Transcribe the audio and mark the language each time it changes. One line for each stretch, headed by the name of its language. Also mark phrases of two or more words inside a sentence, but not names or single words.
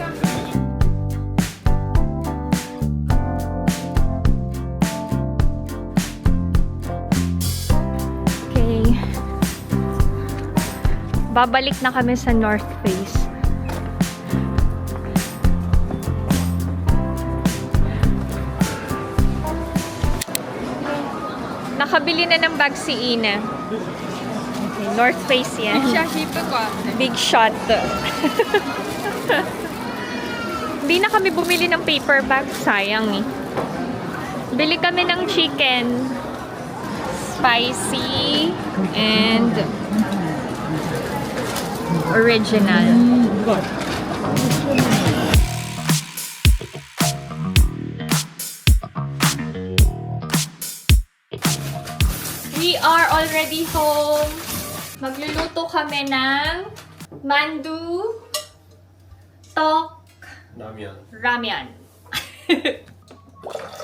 Filipino: Babalik na kami sa North Face. Nakabili na ng bag si Ina. Okay, North Face yan.
Korean: 빅샷이 이쁠 것 같아.
English: Big shot.
Filipino: Hindi na kami bumili ng
English: paper bag.
Filipino: Sayang eh. Bili kami ng chicken.
English: Spicy. And original. We are already home.
Filipino: Magluluto kami ng mandu, tok,
Korean: 라면.
English: ramen.